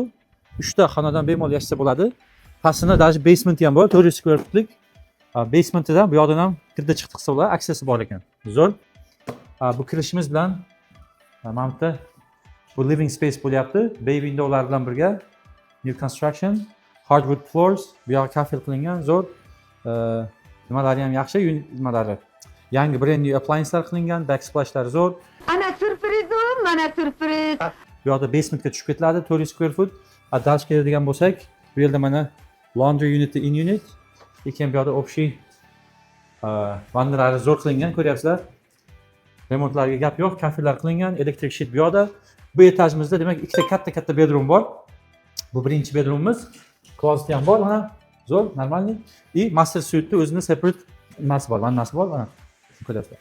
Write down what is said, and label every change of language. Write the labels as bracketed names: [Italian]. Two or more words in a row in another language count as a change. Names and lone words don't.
[Uzbek] 3 ta xonadan bemalol yashasa bo'ladi. Pastida даже basement ham bor, 400 [English] square footlik. [Uzbek] Basementda bu yoqdan ham kirdi chiqdi qilsa bo'ladi, aksesi bor ekan. Zo'r. Bu kirishimiz bilan mana bu [English] living space [Uzbek] bo'lyapti. [English] Bay windowlar [Uzbek] bilan birga [English] new construction, hardwood floors, [Uzbek] bu yoq kafel qilingan, zo'r. Nimalari ham yaxshi, nimalari. Yangi [English] brand new appliancelar [Uzbek] qilingan, backsplashlari zo'r. Ana sürprizim, mana sürpriz. Bu yoqda basementga tushib ketiladi, 400 [English] square foot. [Uzbek] Dal keladigan bo'lsak, bu yerda mana [English] laundry uniti in unit. [Uzbek] Lekin bu yoqda общий vannalari zo'r qilingan, ko'ryapsizlar. Remontlarga gap yo'q, kafellar qilingan, elektrik sheet bu yoqda. Bu etajimizda demak ikkita katta bedroom bor. Bu birinchi bedroomimiz. Closet ham bor, mana zo'r, normalniy. И [English] master suite'da [Uzbek] o'zini separate nimasi bor, vannasi bor, mana ko'ryapsizlar.